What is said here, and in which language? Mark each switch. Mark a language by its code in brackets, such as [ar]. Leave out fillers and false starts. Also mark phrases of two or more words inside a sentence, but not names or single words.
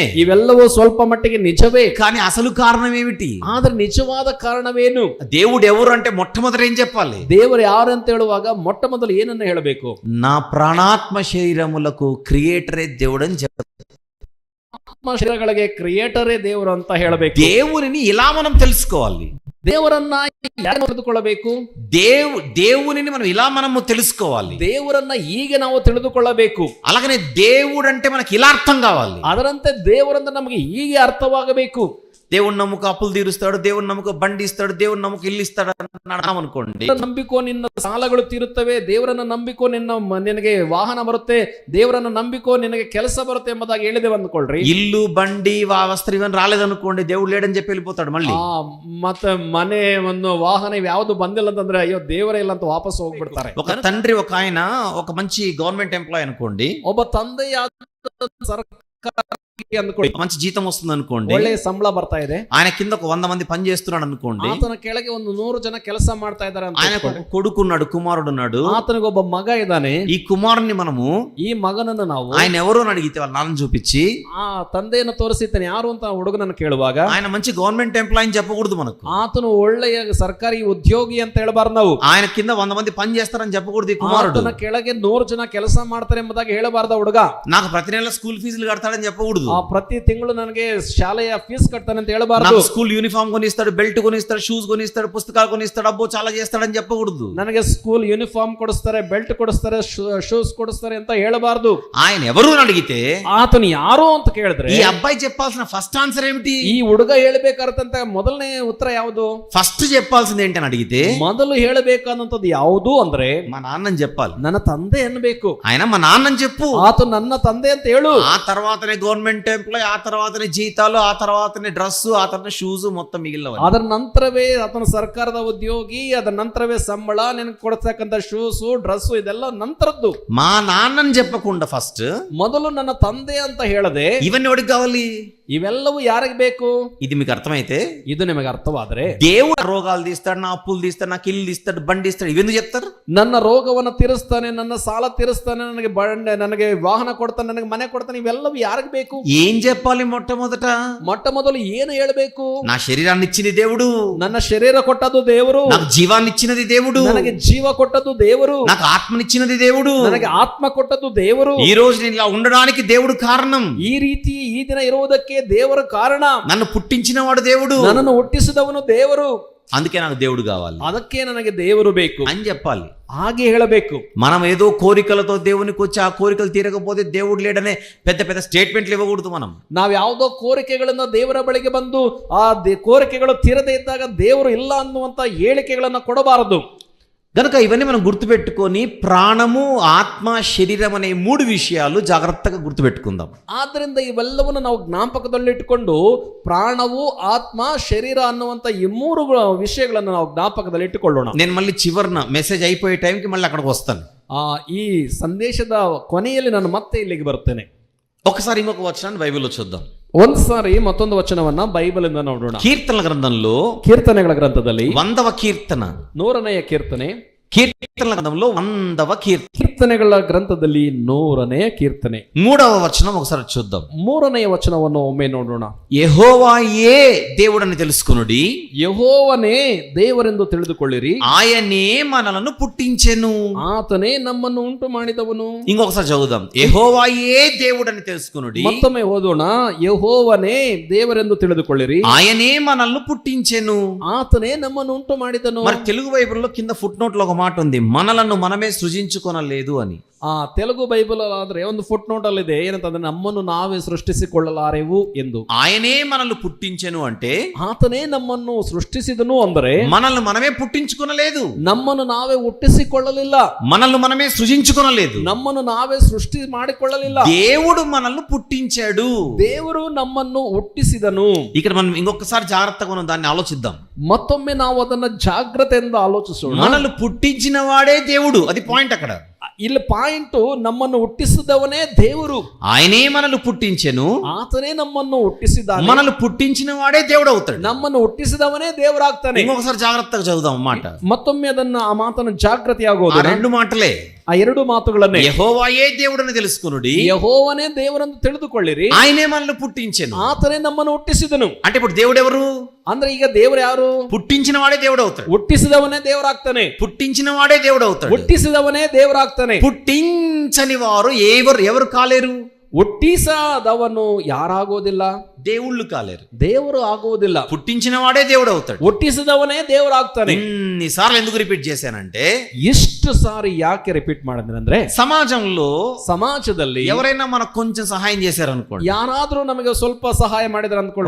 [kn] ಇವೆಲ್ಲವೂ ಸ್ವಲ್ಪ ಮಟ್ಟಿಗೆ ನಿಜವೇ. [te] కానీ అసలు కారణం ఏమిటి? [kn] ಆದ್ರೆ ನಿಜವಾದ ಕಾರಣವೇನು? [te] దేవుడు ఎవరు అంటే మొట్టమొదట ఏం చెప్పాలి? [kn] ದೇವರು ಯಾರು ಅಂತ ಹೇಳುವಾಗ ಮೊಟ್ಟ ಮೊದಲು ಏನನ್ನ ಹೇಳಬೇಕು? [te] నా ప్రాణాత్మ శరీరములకు క్రియేటరే దేవుడు అని చెప్పాలి. [kn] ಆತ್ಮ ಶರೀರಗಳಿಗೆ ಕ್ರಿಯೇಟರೇ ದೇವರು ಅಂತ ಹೇಳಬೇಕು. [te] దేవునిని ఇలా మనం తెలుసుకోవాలి. [kn] ದೇವರನ್ನ ಯಾರು ತಿಳಿದುಕೊಳ್ಳಬೇಕು? [te] దేవునిని మనం ఇలా మనము తెలుసుకోవాలి. [kn] ದೇವರನ್ನ ಈಗ ನಾವು ತಿಳಿದುಕೊಳ್ಳಬೇಕು. [te] అలాగనే దేవుడు అంటే మనకి ఇలా అర్థం కావాలి. [kn] ಅದರಂತೆ ದೇವರಂದ್ರೆ ನಮಗೆ ಹೀಗೆ ಅರ್ಥವಾಗಬೇಕು. [te] దేవుని నమ్ముకు అప్పులు తీరుస్తాడు, దేవుని నమ్ముకు బండి ఇస్తాడు, దేవుని నమ్ముకు ఇల్లు ఇస్తాడు అనుకోండి. [kn] ನಂಬಿಕೋ ನಿನ್ನ ಸಾಲಗಳು ತೀರುತ್ತವೆ, ದೇವರನ್ನ ನಂಬಿಕೋ ನಿನಗೆ ವಾಹನ ಬರುತ್ತೆ, ದೇವರನ್ನ ನಂಬಿಕೋ ನಿನಗೆ ಕೆಲಸ ಬರುತ್ತೆ ಎಂಬುದಾಗಿ ಹೇಳಿದೆ ಅಂದ್ಕೊಳ್ರಿ. [te] ఇల్లు, బండి, వస్త్రం ఇవన్నీ రాలేదనుకోండి, దేవుడు లేడని చెప్పి వెళ్ళిపోతాడు మళ్ళీ. [kn] ಮತ್ತೆ ಮನೆ, ಒಂದು ವಾಹನ ಯಾವ್ದು ಬಂದಿಲ್ಲ ಅಂತಂದ್ರೆ ಅಯ್ಯೋ ದೇವರೇ ಇಲ್ಲ ಅಂತ ವಾಪಸ್ ಹೋಗ್ಬಿಡ್ತಾರೆ. [te] ఒక తండ్రి ఒక ఆయన ఒక మంచి [en] government employee [te] అనుకోండి, [kn] ಒಬ್ಬ ತಂದೆಯಾದ ಸರ್ಕಾರ ಅಂದ್ಕೊಳ್ಳಿ, [te] మంచి జీతం వస్తుంది అనుకోండి, [kn] ಒಳ್ಳೆ ಸಂಬಳ ಬರ್ತಾ ಇದೆ, [te] ఆయన కింద ఒక 100 మంది పని చేస్తున్నాడు అనుకోండి, [kn] ಆತನ ಕೆಳಗೆ ಒಂದು 100 ಜನ ಕೆಲಸ ಮಾಡ್ತಾ ಇದ್ದಾರೆ ಅಂತ. [te] ఆయన కొడుకున్నాడు, కుమారుడున్నాడు, [kn] ಆತನಿಗೊಬ್ಬ ಮಗ ಇದ್ದಾನೆ. [te] ఈ కుమారుని మనము [kn] ಈ ಮಗನನ್ನು ನಾವು [te] ఆయన ఎవరు అని అడిగితే వాళ్ళ నాన్న చూపించి [kn] ಆ ತಂದೆಯನ್ನು ತೋರಿಸಿದ್ದಾನೆ ಯಾರು ಅಂತ ಹುಡುಗನನ್ನು ಕೇಳುವಾಗ [te] ఆయన మంచి [en] government employee [te] అని చెప్పకూడదు. మనకు [kn] ಆತನು ಒಳ್ಳೆಯ ಸರ್ಕಾರಿ ಉದ್ಯೋಗಿ ಅಂತ ಹೇಳಬಾರ್ದು. ನಾವು [te] ఆయన కింద 100 మంది పని చేస్తారని చెప్పకూడదు. ఈ కుమారుడు [kn] ಆತನ ಕೆಳಗೆ 100 ಜನ ಕೆಲಸ ಮಾಡ್ತಾರೆ ಎಂಬುದಾಗಿ ಹೇಳಬಾರ್ದ ಹುಡುಗ. [te] నాకు ప్రతి నెల [en] school fees [te] కడతాడని చెప్పకూడదు. [kn] ಪ್ರತಿ ತಿಂಗಳು ನನಗೆ ಶಾಲೆಯ ಫೀಸ್ ಕಟ್ತಾನೆ ಅಂತ ಹೇಳಬಾರ್ದು. [te] నాకు [en] school uniform [te] కొనిస్తాడు, బెల్ట్ కొనిస్తాడు, షూస్ కొనిస్తాడు, పుస్తకాలు కొనిస్తాడు, అబ్బో చాలా చేస్తాడని చెప్పకూడదు. [kn] ನನಗೆ [en] school uniform [kn] ಕೊಡಿಸ್ತಾರೆ, ಬೆಲ್ಟ್ ಕೊಡಿಸ್ತಾರೆ, ಶೂಸ್ ಕೊಡಿಸ್ತಾರೆ ಅಂತ ಹೇಳಬಾರ್ದು. [te] ఆయన ఎవరు అని అడిగితే [kn] ಆತನು ಯಾರು ಅಂತ ಕೇಳಿದ್ರೆ [te] ఈ అబ్బాయి చెప్పాల్సిన [en] first answer [te] ఏమిటి? [kn] ಈ ಹುಡುಗ ಹೇಳಬೇಕಾದಂತ ಮೊದಲನೇ ಉತ್ತರ ಯಾವುದು? [te] ఫస్ట్ చెప్పాల్సింది ఏంటని అడిగితే [kn] ಮೊದಲು ಹೇಳಬೇಕಾದಂತದ್ದು ಯಾವುದು ಅಂದ್ರೆ [te] మా నాన్నని చెప్పాలి. [kn] ನನ್ನ ತಂದೆ ಅನ್ನಬೇಕು. [te] ఆయన మా నాన్నని చెప్పు, [kn] ಆತ ನನ್ನ ತಂದೆ ಅಂತ ಹೇಳು. [te] ఆ తర్వాతనే [en] government employee, [te] ఆ తర్వాతనే జీతాలు, ఆ తర్వాతనే డ్రెస్, ఆ తర్వాత షూస్, మొత్తం మిగిలినవి. [kn] ಅದರ ನಂತರವೇ ಆತನ ಸರ್ಕಾರದ ಉದ್ಯೋಗಿ, ಅದರ ನಂತರವೇ ಸಂಬಳ, ನಿನಗೆ ಕೊಡ್ತಕ್ಕಂಥ ಶೂಸ್, ಡ್ರೆಸ್, ಇದೆಲ್ಲ ನಂತರದ್ದು. [te] మా నాన్నని చెప్పకుండా ఫస్ట్ [kn] ಮೊದಲು ನನ್ನ ತಂದೆ ಅಂತ ಹೇಳದೆ [te] ఇవన్నీ ఎవరికి కావాలి? [kn] ಇವೆಲ್ಲವೂ ಯಾರಿಗೆ ಬೇಕು? [te] ఇది మీకు అర్థమైతే, [kn] ಇದು ನಿಮಗೆ ಅರ್ಥವಾದ್ರೆ [te] దేవుడు రోగాలు తీస్తాడు, నా అప్పులు తీస్తాడు, నాకు ఇల్లు ఇస్తాడు, బండి ఇస్తాడు, ఇవెందుకు చెప్తారు? [kn] ನನ್ನ ರೋಗವನ್ನು ತೀರಿಸ್ತಾನೆ, ನನ್ನ ಸಾಲ ತೀರಿಸ್ತಾನೆ, ನನಗೆ ನನಗೆ ವಾಹನ ಕೊಡ್ತಾನೆ, ನನಗೆ ಮನೆ ಕೊಡ್ತಾನೆ, ಇವೆಲ್ಲವೂ ಯಾರಿಗೆ ಬೇಕು? [te] ఏం చెప్పాలి? మొట్ట [kn] ಮೊದಲು ಏನು ಹೇಳಬೇಕು? [te] నా శరీరాన్ని ఇచ్చింది దేవుడు, [kn] ನನ್ನ ಶರೀರ ಕೊಟ್ಟದ್ದು ದೇವರು, [te] నాకు జీవాన్ని ఇచ్చినది దేవుడు, [kn] ನನಗೆ ಜೀವ ಕೊಟ್ಟದ್ದು ದೇವರು, [te] నాకు ఆత్మనిచ్చినది దేవుడు, [kn] ನನಗೆ ಆತ್ಮ ಕೊಟ್ಟದ್ದು ದೇವರು. [te] ఈ రోజు నేను ఇలా ఉండడానికి దేవుడు కారణం, [kn] ಈ ರೀತಿ ಈ ದಿನ ಇರುವುದಕ್ಕೆ ದೇವರ ಕಾರಣ. [te] నన్ను పుట్టించిన వాడు దేవుడు, [kn] ನನ್ನನ್ನು ಹುಟ್ಟಿಸಿದವನು ದೇವರು. [te] అందుకే నాకు దేవుడు కావాలి [kn] ಅದಕ್ಕೆ ನನಗೆ ದೇವರು ಬೇಕು [te] అని చెప్పాలి. [kn] ಹಾಗೆ ಹೇಳಬೇಕು. [te] మనం ఏదో కోరికలతో దేవునికి వచ్చి ఆ కోరికలు తీరకపోతే దేవుడు లేడనే పెద్ద పెద్ద స్టేట్మెంట్లు ఇవ్వకూడదు. మనం [kn] ನಾವು ಯಾವುದೋ ಕೋರಿಕೆಗಳನ್ನ ದೇವರ ಬಳಿಗೆ ಬಂದು ಆ ಕೋರಿಕೆಗಳು ತೀರದೇ ಇದ್ದಾಗ ದೇವರು ಇಲ್ಲ ಅನ್ನುವಂತ ಹೇಳಿಕೆಗಳನ್ನ ಕೊಡಬಾರದು. [te] గనుక ఇవన్నీ మనం గుర్తుపెట్టుకొని ప్రాణము, ఆత్మ, శరీరం అనే 3 విషయాలు జాగ్రత్తగా గుర్తుపెట్టుకుందాం. [kn] ಆದ್ದರಿಂದ ಇವೆಲ್ಲವನ್ನು ನಾವು ಜ್ಞಾಪಕದಲ್ಲಿಟ್ಟುಕೊಂಡು ಪ್ರಾಣವು, ಆತ್ಮ, ಶರೀರ ಅನ್ನುವಂತ ಈ 3 ವಿಷಯಗಳನ್ನು ನಾವು ಜ್ಞಾಪಕದಲ್ಲಿಟ್ಟುಕೊಳ್ಳೋಣ. [te] నేను మళ్ళీ చివరిన మెసేజ్ అయిపోయే టైంకి మళ్ళీ అక్కడికి వస్తాను. [kn] ಈ ಸಂದೇಶದ ಕೊನೆಯಲ್ಲಿ ನಾನು ಮತ್ತೆ ಇಲ್ಲಿಗೆ ಬರ್ತೇನೆ. [te] ఒకసారి ఇంకొక వచనాన్ని బైబిల్లో చూద్దాం. [kn] ಒಂದು ಸಾರಿ ಮತ್ತೊಂದು ವಚನವನ್ನ ಬೈಬಲ್ ಇಂದ ನೋಡೋಣ. [te] కీర్తనల గ్రంథంలో [kn] ಕೀರ್ತನೆಗಳ ಗ್ರಂಥದಲ್ಲಿ [te] 100వ కీర్తన, [kn] 100ನೆಯ ಕೀರ್ತನೆ. [te] కీర్తనల గ్రంథంలో 100వ కీర్తన, [kn] ಕೀರ್ತನೆಗಳ ಗ್ರಂಥದಲ್ಲಿ 100ನೆಯ ಕೀರ್ತನೆ [te] 3వ వచనం ఒకసారి చూద్దాం. [kn] 3ನೆಯ ವಚನವನ್ನು ಒಮ್ಮೆ ನೋಡೋಣ. [te] యెహోవాయే దేవుడని తెలుసుకొనుడి, [kn] ಯೆಹೋವನೇ ದೇವರೆಂದು ತಿಳಿದುಕೊಳ್ಳಿರಿ, [te] ఆయనే మనలను పుట్టించెను. [kn] ಆತನೇ ನಮ್ಮನ್ನು ಉಂಟು ಮಾಡಿದವನು. [te] ఇంకొకసారి చదువుదాం. యెహోవాయే దేవుడని తెలుసుకొనుడి, [kn] ಮತ್ತೊಮ್ಮೆ ಓದೋಣ. ಯೆಹೋವನೇ ದೇವರೆಂದು ತಿಳಿದುಕೊಳ್ಳಿರಿ, [te] ఆయనే మనల్ని పుట్టించెను. [kn] ಆತನೇ ನಮ್ಮನ್ನು ಉಂಟು ಮಾಡಿದನು. [te] మరి తెలుగు బైబిల్లో కింద [en] foot note [te] లో ఒక మాట ఉంది, మనలను మనమే సృజించుకొనలేదు అని. [kn] ತೆಲುಗು ಬೈಬಲ್ ಆದ್ರೆ ಒಂದು [en] foot note [kn] ಅಲ್ಲಿ ಇದೆ, ಏನಂತಂದ್ರೆ ನಮ್ಮನ್ನು ನಾವೇ ಸೃಷ್ಟಿಸಿಕೊಳ್ಳಲಾರೆವು ಎಂದು. [te] ఆయనే మనల్ని పుట్టించెను అంటే [kn] ಆತನೇ ನಮ್ಮನ್ನು ಸೃಷ್ಟಿಸಿದನು ಅಂದರೆ [te] మనల్ని మనమే పుట్టించుకొనలేదు, [kn] ನಮ್ಮನ್ನು ನಾವೇ ಹುಟ್ಟಿಸಿಕೊಳ್ಳಲಿಲ್ಲ, [te] మనల్ని మనమే సృజించుకొనలేదు, [kn] ನಮ್ಮನ್ನು ನಾವೇ ಸೃಷ್ಟಿ ಮಾಡಿಕೊಳ್ಳಲಿಲ್ಲ. [te] దేవుడు మనల్ని పుట్టించాడు, [kn] ದೇವರು ನಮ್ಮನ್ನು ಹುಟ್ಟಿಸಿದನು. [te] ఇక్కడ మనం ఇంకొకసారి జాగ్రత్తగా మనం దాన్ని ఆలోచిద్దాం. [kn] ಮತ್ತೊಮ್ಮೆ ನಾವು ಅದನ್ನ ಜಾಗ್ರತೆಯಿಂದ ಆಲೋಚಿಸೋಣ. [te] మనల్ని పుట్టించిన వాడే దేవుడు, అది పాయింట్ అక్కడ. [kn] ಇಲ್ಲಿ ಪಾಯಿಂಟ್, ನಮ್ಮನ್ನು ಹುಟ್ಟಿಸಿದವನೇ ದೇವರು, [te] ఆయనే మనల్ని పుట్టించెను, [kn] ಆತನೇ ನಮ್ಮನ್ನು ಹುಟ್ಟಿಸಿದ್ದಾನೆ. [te] మనల్ని పుట్టించిన వాడే దేవుడు అవుతాడు. [kn] ನಮ್ಮನ್ನು ಹುಟ್ಟಿಸಿದವನೇ ದೇವರಾಗ್ತಾನೆ. [te] ఇంకొకసారి జాగ్రత్తగా చదువుదాం మాట. [kn] ಮತ್ತೊಮ್ಮೆ ಅದನ್ನ ಆ ಮಾತನ್ನು ಜಾಗೃತಿಯಾಗೋದು. [te] 2 మాటలే, [kn] ಆ 2 ಮಾತುಗಳನ್ನೇ. [te] యెహోవాయే దేవుడని తెలుసుకొనుడి, [kn] యెహోవనే ದೇವರನ್ನು ತಿಳಿದುಕೊಳ್ಳಿರಿ, [te] ఆయనే మనల్ని పుట్టించెను. [kn] ಆತನೇ ನಮ್ಮನ್ನು ಹುಟ್ಟಿಸಿದನು. [te] అంటే ఇప్పుడు దేవుడు ఎవరు? [kn] ಅಂದ್ರೆ ಈಗ ದೇವರು ಯಾರು? [te] పుట్టించిన వాడే దేవుడు అవుతాడు. [kn] ಹುಟ್ಟಿಸಿದವನೇ ದೇವರಾಗ್ತಾನೆ. [te] పుట్టించిన వాడే దేవుడు అవుతాడు. [kn] ಹುಟ್ಟಿಸಿದವನೇ ದೇವರಾಗ್ತಾನೆ. [te] పుట్టించని వారు ఎవరు కాలేరు? [kn] ಹುಟ್ಟಿಸದವನು ಯಾರಾಗೋದಿಲ್ಲ, [te] దేవుళ్ళు కాలేరు, [kn] ದೇವರು ಆಗುವುದಿಲ್ಲ. [te] పుట్టించిన వాడే దేవుడు అవుతాడు. [kn] ಹುಟ್ಟಿಸಿದವನೇ ದೇವರಾಗ್ತಾನೆ. [te] ఇన్నిసార్లు ఎందుకు రిపీట్ చేశానంటే, [kn] ಎಷ್ಟು ಸಾರಿ ಯಾಕೆ ರಿಪೀಟ್ ಮಾಡಿದ್ರೆ, ಸಮಾಜದಲ್ಲಿ [te] ఎవరైనా మనకు కొంచెం సహాయం చేశారనుకోండి, [kn] ಯಾರಾದ್ರೂ ನಮಗೆ ಸ್ವಲ್ಪ ಸಹಾಯ ಮಾಡಿದ್ರೆ ಅಂದ್ಕೊಳ್ಳಿ.